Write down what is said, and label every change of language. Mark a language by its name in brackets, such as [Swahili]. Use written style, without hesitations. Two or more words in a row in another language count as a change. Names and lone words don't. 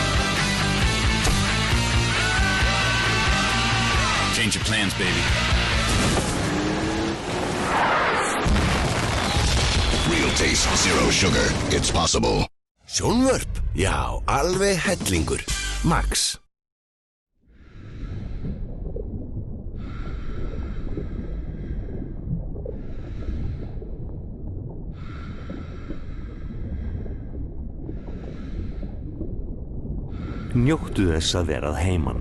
[English] Change your plans, baby. Real taste, zero sugar. It's possible. [Icelandic] Sjónvörp? Já, alveg hellingur. Max. Njóttu þess að verað heiman.